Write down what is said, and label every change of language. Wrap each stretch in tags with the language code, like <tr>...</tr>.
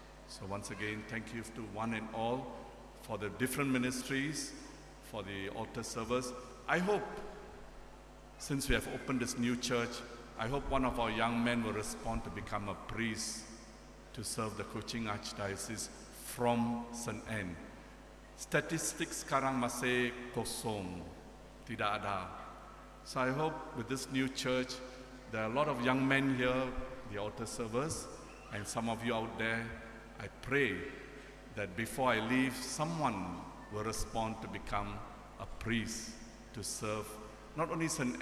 <en>So once again, thank you to one and all for the different ministries, for the altar service. I hope, since we have opened this new church, I hope one of our young men will respond to become a priest to serve the Kuching Archdiocese from St. Anne.</en> <ms>Statistics sekarang masih kosong, tidak ada.</ms> <en>So I hope with this new church, there are a lot of young men here, the altar servers, and some of you out there. I pray that before I leave, someone will respond to become a priest to serve not only St.</en>